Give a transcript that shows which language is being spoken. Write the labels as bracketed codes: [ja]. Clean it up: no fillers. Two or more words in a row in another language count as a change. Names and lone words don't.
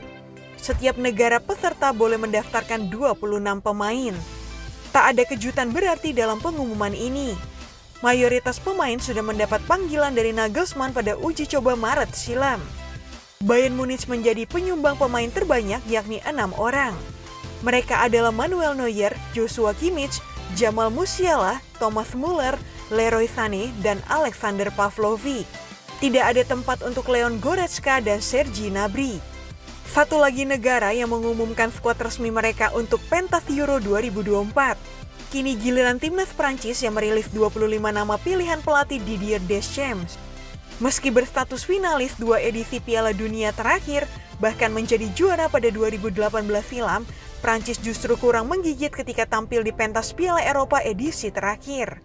[id] Setiap negara peserta boleh mendaftarkan 26 pemain. Tak ada kejutan berarti dalam pengumuman ini. Mayoritas pemain sudah mendapat panggilan dari Nagelsmann pada uji coba Maret silam. Bayern Munich menjadi penyumbang pemain terbanyak, yakni 6 orang. Mereka adalah Manuel Neuer, Joshua Kimmich, Jamal Musiala, Thomas Muller, Leroy Sané, dan Alexander Pavlovic. Tidak ada tempat untuk Leon Goretzka dan Serge Gnabry. Satu lagi negara yang mengumumkan skuad resmi mereka untuk pentas Euro 2024. Kini giliran timnas Prancis yang merilis 25 nama pilihan pelatih Didier Deschamps. Meski berstatus finalis 2 edisi Piala Dunia terakhir, bahkan menjadi juara pada 2018 silam, Prancis justru kurang menggigit ketika tampil di pentas Piala Eropa edisi terakhir.